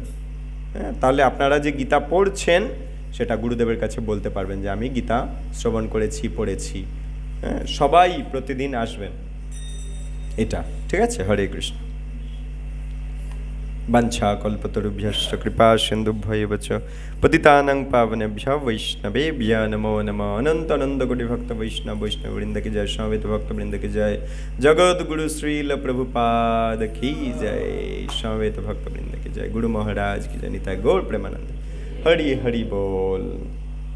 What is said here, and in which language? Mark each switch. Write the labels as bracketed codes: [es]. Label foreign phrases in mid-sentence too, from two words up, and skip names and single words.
[bn] তাহলে আপনারা যে গীতা পড়ছেন সেটা গুরুদেবের কাছে বলতে পারবেন যে আমি গীতা শ্রবণ করেছি, পড়েছি। সবাই প্রতিদিন আসবেন, এটা ঠিক আছে? হরে কৃষ্ণ। [sa] বাঞ্ছা কল্পতরুভ্যশ্চ কৃপা সিন্ধুভ্যৈব চ পতিতানাং পাবনেভ্যো বৈষ্ণবেভ্যো নমো নমঃ। [bn] অনন্ত অনন্ত কোটি ভক্ত বৈষ্ণব বৃন্দ কি জয়, সমবেত ভক্ত বৃন্দ কি জয়, জগৎ গুরু শ্রীল প্রভুপাদ কি জয়, সমবেত ভক্ত বৃন্দ কি জয়, গুরু মহারাজ কি জয়, নিতাই গৌর প্রেমানন্দ। হরি হরি बोल।